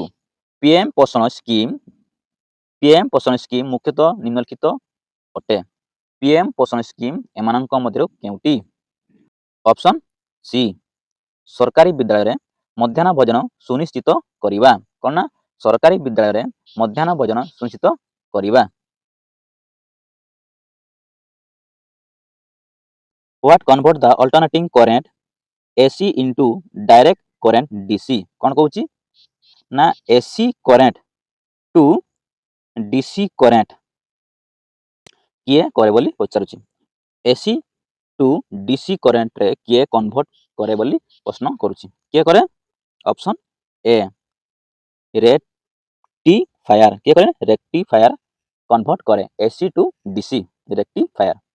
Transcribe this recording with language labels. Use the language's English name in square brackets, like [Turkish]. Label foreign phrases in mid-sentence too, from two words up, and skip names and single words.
[Odia] ପିଏମ୍ ପୋଷଣ ସ୍କିମ୍ ମୁଖ୍ୟତଃ ନିମ୍ନଲିଖିତ ଅଟେ। ପିଏମ୍ ପୋଷଣ ସ୍କିମ୍ ଏମାନଙ୍କ ମଧ୍ୟରୁ କେଉଁଟି? [English] option C [Odia] ସରକାରୀ ବିଦ୍ୟାଳୟରେ ମଧ୍ୟାହ୍ନ ଭୋଜନ ସୁନିଶ୍ଚିତ କରିବା। କ'ଣ ନା ସରକାରୀ ବିଦ୍ୟାଳୟରେ ମଧ୍ୟାହ୍ନ ଭୋଜନ ସୁନିଶ୍ଚିତ କରିବା। [English] What convert the alternating current AC into direct current DC? [Odia] କ'ଣ କହୁଛି ନା [English] AC current to DC current [Odia] କିଏ କରେ ବୋଲି ପଚାରୁଛି। [English] AC to DC [Odia] କରେଣ୍ଟରେ କିଏ କନଭର୍ଟ କରେ ବୋଲି ପ୍ରଶ୍ନ କରୁଛି। କିଏ କରେ? [English] option A rectifier. [Odia] କିଏ କରେ? [English] rectifier convert [Odia] କରେ [English] AC to DC rectifier.